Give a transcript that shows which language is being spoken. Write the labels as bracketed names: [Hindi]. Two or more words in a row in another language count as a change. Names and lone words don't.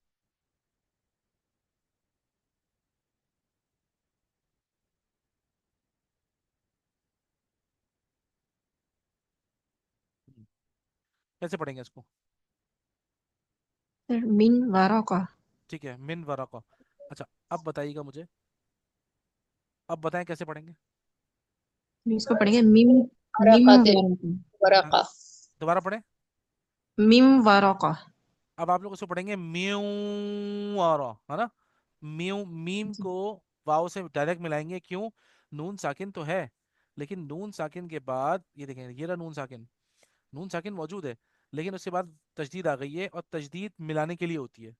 [Hindi] कैसे पढ़ेंगे इसको? [Arabic] सर من ورقة. [Hindi] ठीक है, [Arabic] من ورقة. [Hindi] अच्छा, अब बताइएगा मुझे, अब बताएं कैसे पढ़ेंगे। इसको पढ़ेंगे मिम, मिम वरक़त, वाराका। हाँ, वरक़ा। दोबारा पढ़ें। [Arabic] ميم ورقة. [Hindi] अब आप लोग इसको पढ़ेंगे म्यू, और है ना, म्यू, मीम जी। को واو से डायरेक्ट मिलाएंगे, क्यों? [Arabic] نون ساكن [Hindi] तो है, लेकिन [Arabic] نون ساكن [Hindi] के बाद ये देखें, ये रहा [Arabic] نون ساكن, نون ساكن [Hindi] मौजूद है, लेकिन उसके बाद तजदीद आ गई है, और तजदीद मिलाने के लिए होती है।